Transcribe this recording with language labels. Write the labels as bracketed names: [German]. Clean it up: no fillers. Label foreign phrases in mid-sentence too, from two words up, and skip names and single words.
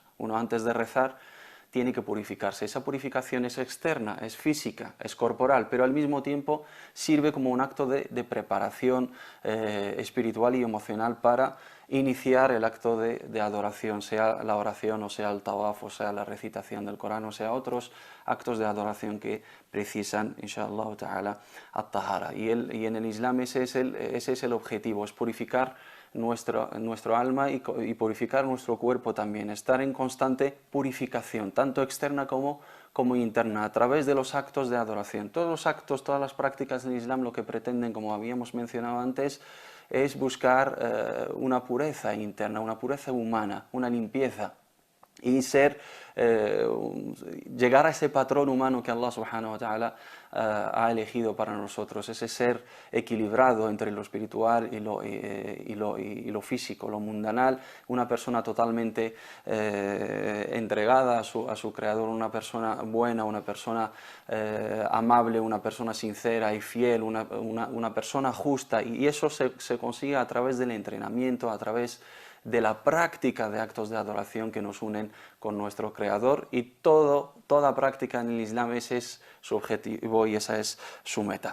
[Spanish] Uno antes de rezar tiene que purificarse. Esa purificación es externa, es física, es corporal, pero al mismo tiempo sirve como un acto de preparación espiritual y emocional para iniciar el acto de adoración, sea la oración, o sea el tawaf, o sea la recitación del Corán, o sea otros actos de adoración que precisan, [Arabic] إن شاء الله تعالى، الطهارة. [Spanish] Y en el Islam ese es el objetivo, es purificar nuestro alma y purificar nuestro cuerpo también, estar en constante purificación, tanto externa como interna, a través de los actos de adoración. Todos los actos, todas las prácticas del Islam lo que pretenden, como habíamos mencionado antes, es buscar una pureza interna, una pureza humana, una limpieza y llegar a ese patrón humano que [Arabic] الله سبحانه وتعالى [Spanish] ha elegido para nosotros, ese ser equilibrado entre lo espiritual y lo físico, lo mundanal, una persona totalmente entregada a su creador, una persona buena, una persona amable, una persona sincera y fiel, una persona justa, y eso se consigue a través del entrenamiento, a través de la práctica de actos de adoración que nos unen con nuestro Creador, y toda práctica en el Islam ese es su objetivo y esa es su meta.